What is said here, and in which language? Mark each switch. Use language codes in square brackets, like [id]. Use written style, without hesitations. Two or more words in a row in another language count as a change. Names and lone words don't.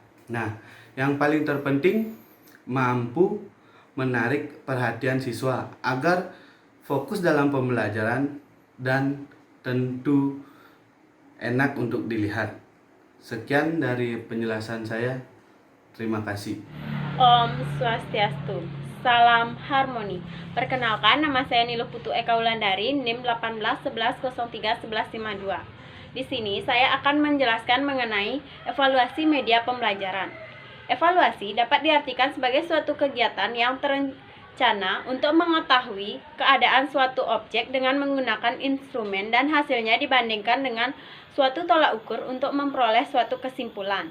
[id] Nah, yang paling terpenting mampu menarik perhatian siswa agar fokus dalam pembelajaran dan tentu enak untuk dilihat. Sekian dari penjelasan saya. Terima kasih. [ban] Om Swastiastu. [id] Salam harmoni. Perkenalkan, nama saya Niluh Putu Eka Wulandari, NIM 1811031152. Di sini saya akan menjelaskan mengenai evaluasi media pembelajaran. Evaluasi dapat diartikan sebagai suatu kegiatan yang terencana untuk mengetahui keadaan suatu objek dengan menggunakan instrumen dan hasilnya dibandingkan dengan suatu tolak ukur untuk memperoleh suatu kesimpulan.